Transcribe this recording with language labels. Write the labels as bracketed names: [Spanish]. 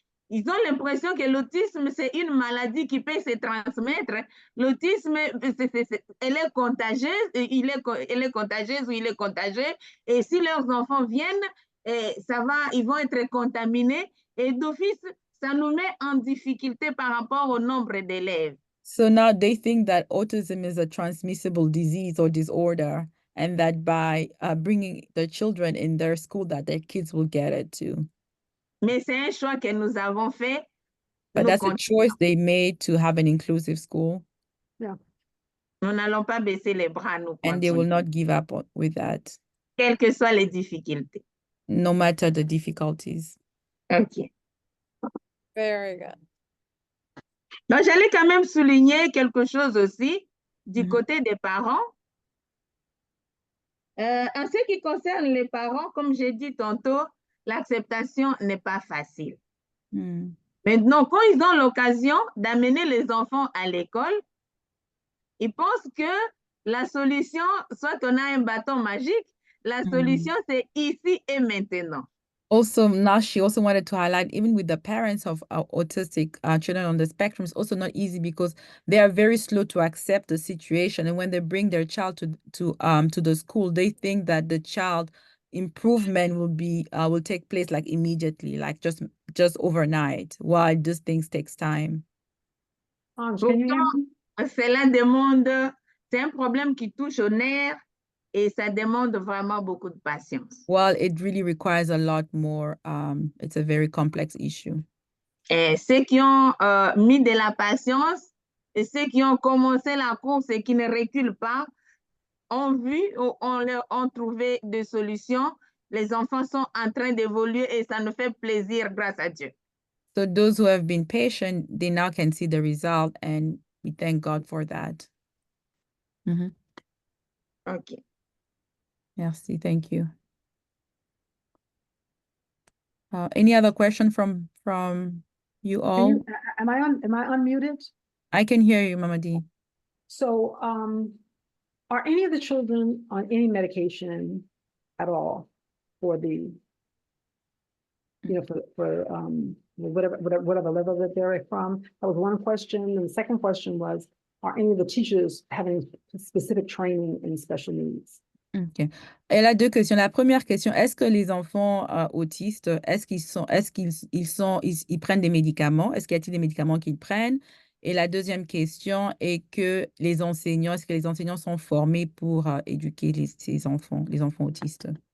[French] Ils ont l'impression que l'autisme, c'est une maladie qui peut se transmettre. L'autisme, elle est contagieuse, elle est contagieuse ou il est contagieux. Et si leurs enfants viennent, ils vont être contaminés. Et d'office, ça nous met en difficulté par rapport au nombre d'élèves. [English] So now they think that autism is a transmissible disease or disorder, and that by bringing the children in their school, that their kids will get it too. [French] Mais c'est un choix que nous avons fait. [English] But that's a choice they made to have an inclusive school. Yeah. [French] Nous n'allons pas baisser les bras, nous. [English] And they will not give up with that. [French] Quelles que soient les difficultés. [English] No matter the difficulties. OK. Very good. [French] Donc, j'allais quand même souligner quelque chose aussi du côté des parents. En ce qui concerne les parents, comme j'ai dit tantôt, l'acceptation n'est pas facile. Maintenant, quand ils ont l'occasion d'amener les enfants à l'école, ils pensent que la solution, soit on a un bâton magique, la solution c'est ici et maintenant. [English] Also, now she also wanted to highlight, even with the parents of autistic children on the spectrum, it's also not easy because they are very slow to accept the situation. And when they bring their child to the school, they think that the child improvement will take place like immediately, like just overnight, while these things takes time. Can you hear me? [French] Cela demande, c'est un problème qui touche aux nerfs et ça demande vraiment beaucoup de patience. [English] Well, it really requires a lot more. It's a very complex issue. [French] Et ceux qui ont mis de la patience et ceux qui ont commencé la course et qui ne reculent pas ont vu ou ont trouvé des solutions. Les enfants sont en train d'évoluer et ça nous fait plaisir grâce à Dieu. [English] So those who have been patient, they now can see the result, and we thank God for that. OK. [French] Merci, [English] thank you. Any other question from you all? Am I unmuted? I can hear you, Mama D. So, are any of the children on any medication at all for the, for whatever level that they're from? That was one question. And the second question was, are any of the teachers having specific training in special needs? [French] Ok. Elle a deux questions. La première question, est-ce que les enfants autistes, est-ce qu'ils prennent des médicaments? Est-ce qu'il y a-t-il des médicaments qu'ils prennent? Et la deuxième question est que est-ce que les enseignants sont formés pour éduquer ces enfants, les enfants autistes?